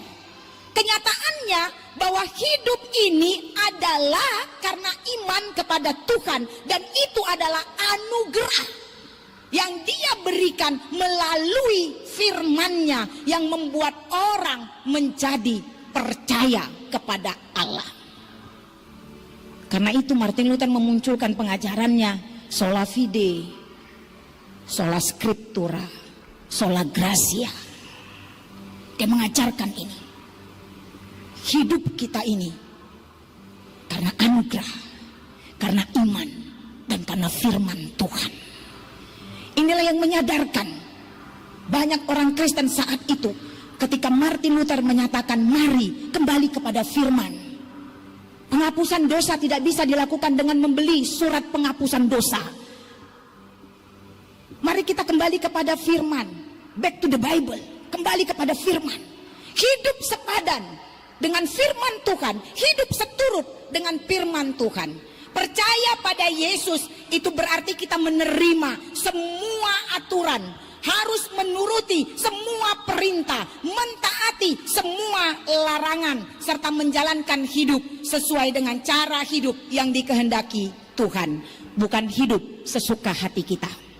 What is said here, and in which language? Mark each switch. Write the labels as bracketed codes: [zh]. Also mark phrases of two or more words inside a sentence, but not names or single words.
[id] Kenyataannya bahwa hidup ini adalah karena iman kepada Tuhan, dan itu adalah anugerah yang dia berikan melalui firman-Nya yang membuat orang menjadi percaya kepada Allah. Karena itu Martin Luther memunculkan pengajarannya [la] sola fide, sola scriptura, sola gratia. [id] Dia mengajarkan ini. Hidup kita ini karena anugerah, karena iman, dan karena firman Tuhan. Inilah yang menyadarkan banyak orang Kristen saat itu ketika Martin Luther menyatakan mari kembali kepada firman. Penghapusan dosa tidak bisa dilakukan dengan membeli surat penghapusan dosa. Mari kita kembali kepada firman. [en] Back to the Bible. [id] Kembali kepada firman. Hidup sepadan dengan firman Tuhan, hidup seturut dengan firman Tuhan. Percaya pada Yesus itu berarti kita menerima semua aturan, harus menuruti semua perintah, mentaati semua larangan, serta menjalankan hidup sesuai dengan cara hidup yang dikehendaki Tuhan, bukan hidup sesuka hati kita.